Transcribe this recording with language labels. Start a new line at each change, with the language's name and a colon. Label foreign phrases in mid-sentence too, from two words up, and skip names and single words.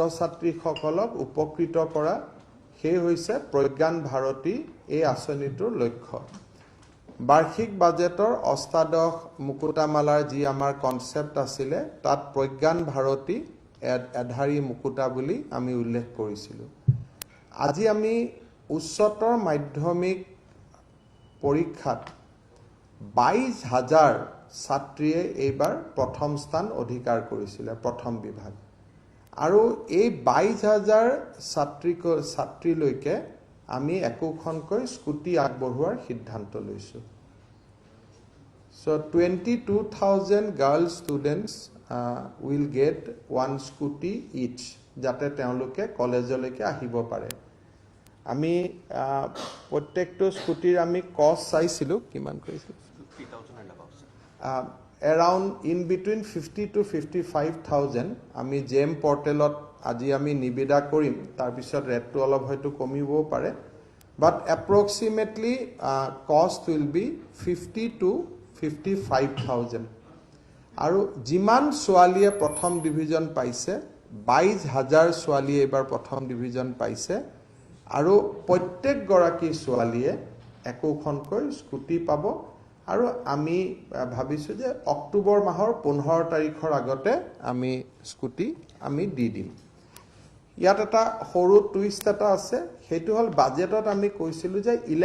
Assamese: ছাত্ৰীসকলক উপকৃত কৰা সেই হৈছে প্ৰজ্ঞান ভাৰতী এই আঁচনিটোৰ লক্ষ্য বাৰ্ষিক বাজেটৰ অষ্টাদশ মুকুতামালাৰ যি আমাৰ কনসেপ্ট আছিলে তাত প্ৰজ্ঞান ভাৰতী এধাৰী মুকুতা বুলি আমি উল্লেখ কৰিছিলোঁ আজি আমি উচ্চতৰ মাধ্যমিক পৰীক্ষাত ২২,০০০ ছাত্ৰীয়ে এইবাৰ প্ৰথম স্থান অধিকাৰ কৰিছিলে প্ৰথম বিভাগ আৰু এই ২২,০০০ ছাত্ৰীলৈকে আমি একোখনকৈ স্কুটি আগবঢ়োৱাৰ সিদ্ধান্ত লৈছোঁ
English: So 22,000 girl students will get one scooty each
Assamese: যাতে তেওঁলোকে কলেজলৈকে আহিব পাৰে আমি প্ৰত্যেকটো স্কুটিৰ আমি কষ্ট চাইছিলোঁ কিমান কৰিছিল
English: 3,000 and above around in between 50 to 55,000
Assamese: আমি জেম পৰ্টেলত আজি আমি নিবিদা কৰিম তাৰ পিছত ৰেটটো অলপ হয়তো কমিবও পাৰে
English: but approximately cost will be 50 to 55,000
Assamese: আৰু যিমান ছোৱালীয়ে প্ৰথম ডিভিজন পাইছে 22,000 ছোৱালীয়ে এবাৰ প্ৰথম ডিভিজন পাইছে আৰু প্ৰত্যেক গৰাকী ছোৱালীয়ে একোখনকৈ স্কুটি পাব আৰু আমি ভাবিছোঁ যে অক্টোবৰ মাহৰ 15 তাৰিখৰ আগতে আমি স্কুটি আমি দি দিম ইয়াত এটা সৰু টুইষ্ট এটা আছে, সেইটো হ'ল বাজেটত আমি কৈছিলোঁ যে